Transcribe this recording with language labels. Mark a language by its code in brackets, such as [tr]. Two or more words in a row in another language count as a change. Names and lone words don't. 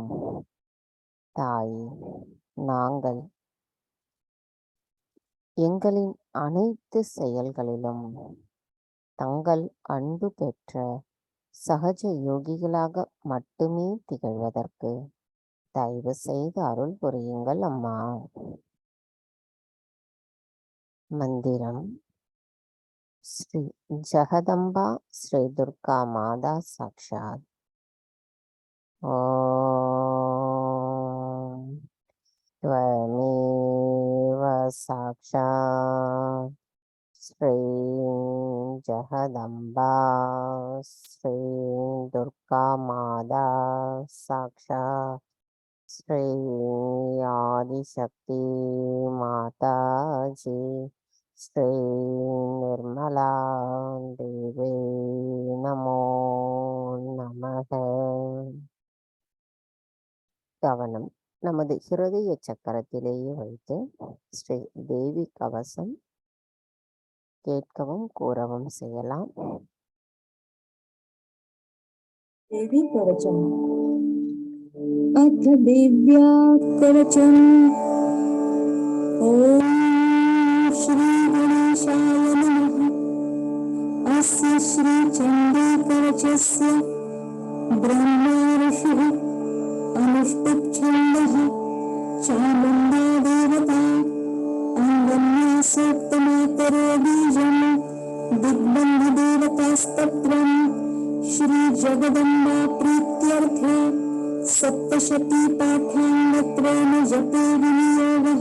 [ta] தாயே, நாங்கள் எங்களின் அனைத்து செயல்களிலும் தங்கள் அன்பு பெற்ற சகஜ யோகிகளாக மட்டுமே திகழ்வதற்கு தயவு செய்து அருள் புரியுங்கள் அம்மா. [sa] மந்திரம்: श्री जगदम्बा श्री दुर्गा माता साक्षात्. ஓம் त्वमेव साक्षात् श्री जगदम्बा श्री दुर्गा माता साक्षात् श्री आदिशक्ति माता जी श्री निर्मला देवी नमो नमः. [ta] கவனம் நமது ஹிருதய சக்கரத்திலேயே வைத்து ஸ்ரீ தேவி கவசம் கேட்கவும் கூறவும் செய்யலாம். [sa] देवी कवचम अथ दिव्या कवचम. ओम श्री गणेशाय नमः. अस्य श्री चंडी कवचस्य ब्रह्मा ऋषिः अनुष्टुप् छन्दः चामुण्डा देवता अङ्गन्या सूक्तमातरो बीजम् दिग्बन्ध देवतास्तत्रम् श्री जगदम्बा प्रीत्यर्थे सप्तशती पाठाङ्गत्रेण जपे विनियोगः.